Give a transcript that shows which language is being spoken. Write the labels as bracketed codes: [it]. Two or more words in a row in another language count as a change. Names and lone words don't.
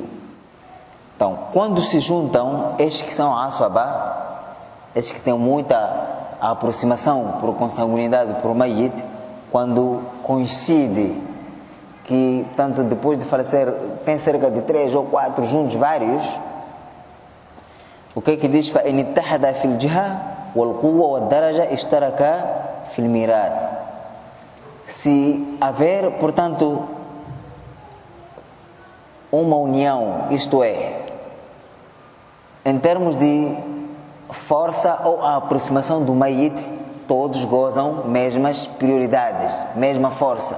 [pt] Então, quando se juntam, estes que são asaba, estes que têm muita aproximação por consanguinidade por mayyit, quando coincide que, tanto depois de falecer, tem cerca de 3 ou 4 juntos, vários, o que é que diz? [ar] فَإِنِ اتَّحَدَ فِي الْجِهَةِ وَالْقُوَّةِ وَالدَّرَجَةِ اشْتَرَكَ فِي الْمِيرَاثِ. [pt] Se haver, portanto, uma união, isto é, em termos de força ou a aproximação do mayyit, todos gozam mesmas prioridades, mesma força.